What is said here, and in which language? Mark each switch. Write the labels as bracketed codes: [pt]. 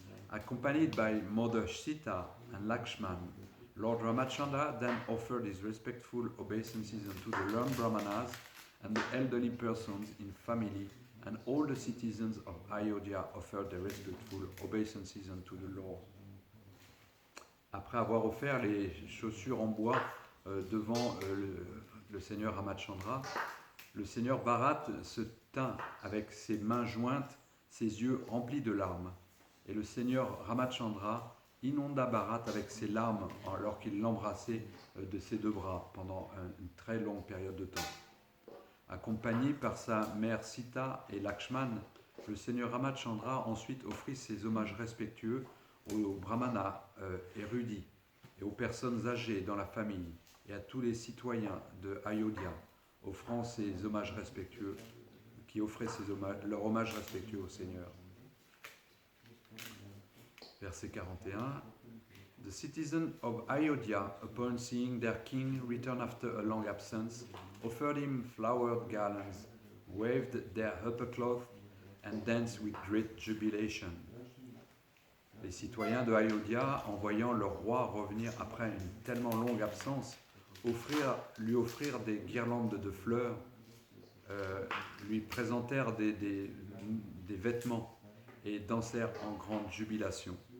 [en] Accompanied by Mother Sita and Lakshman, Lord Ramachandra then offered his respectful obeisances unto the learned Brahmanas and the elderly persons in family, and all the citizens of Ayodhya offered their respectful obeisances unto the Lord. [fr] Après avoir offert les chaussures en bois devant le seigneur Ramachandra, le seigneur Bharat se tint avec ses mains jointes, ses yeux remplis de larmes. Et le seigneur Ramachandra inonda Bharat avec ses larmes alors qu'il l'embrassait de ses deux bras pendant une très longue période de temps. Accompagné par sa mère Sita et Lakshman, le seigneur Ramachandra ensuite offrit ses hommages respectueux aux brahmanas érudits et aux personnes âgées dans la famille et à tous les citoyens de Ayodhya, offrant ses hommages respectueux, qui offraient leurs hommages respectueux au Seigneur. Verset 41. [en] The citizens of Ayodhya, upon seeing their king return after a long absence, offered him flowered garlands, waved their upper cloth, and danced with great jubilation. [fr] Les citoyens de Ayodhya, en voyant leur roi revenir après une tellement longue absence, lui offrirent des guirlandes de fleurs, lui présentèrent des vêtements et dansèrent en grande jubilation.